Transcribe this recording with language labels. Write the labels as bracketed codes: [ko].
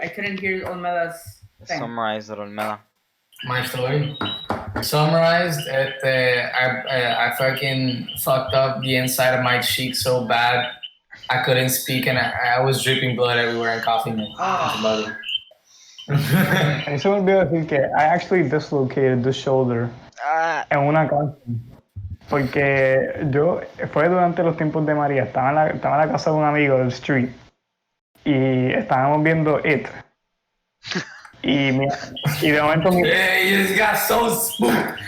[en] I couldn't hear Olmeda's thing. Summarize it, Olmeda. My story. Summarized, I fucking fucked up the inside of my cheek so bad I couldn't speak and I was dripping blood everywhere and coughing it. Oh. [es] Y se me olvidó decir que [en] I actually dislocated the shoulder [es] en una casa. Porque fue durante los tiempos de María, estaba en la casa de un amigo del street y estábamos viendo It. Y de momento [en] Hey, you just got so spooked.